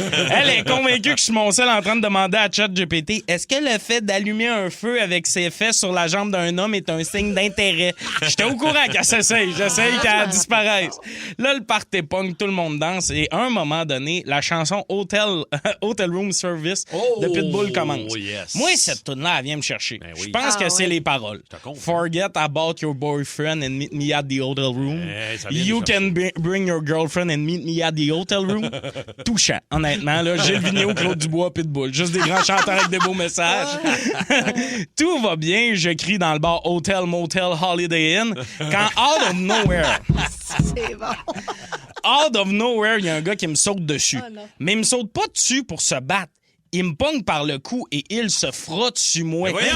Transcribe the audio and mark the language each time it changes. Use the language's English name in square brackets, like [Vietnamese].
[French] Elle est convaincue que je suis mon seul en train de demander à ChatGPT, est-ce que le fait d'allumer un feu avec ses fesses sur la jambe d'un homme est un signe d'intérêt? J'étais au courant qu'elle s'essaye. J'essaye qu'elle disparaisse. Là, le party punk, tout le monde danse. Et à un moment donné, la chanson Hotel Room Service de Pitbull commence. [English] Yes. [French] Moi, cette tune-là, elle vient me chercher. Je pense que c'est les paroles. [English] Forget about your boyfriend and meet me at the hotel room. You can bring your girlfriend and meet me at the hotel room. [French] Touchant, honnêtement. Là, Gilles Vigneault, Claude Dubois, Pitbull. Juste des grands chanteurs avec des beaux messages. Tout va bien. Je crie dans le bar [English] Hotel, Motel, Holiday Inn. [French] Quand [English] out of nowhere... [French] C'est bon. [English] Out of nowhere, [French] il y a un gars qui me saute dessus. Mais il me saute pas dessus pour se battre. Il me pogne par le cou et il se frotte sur moi.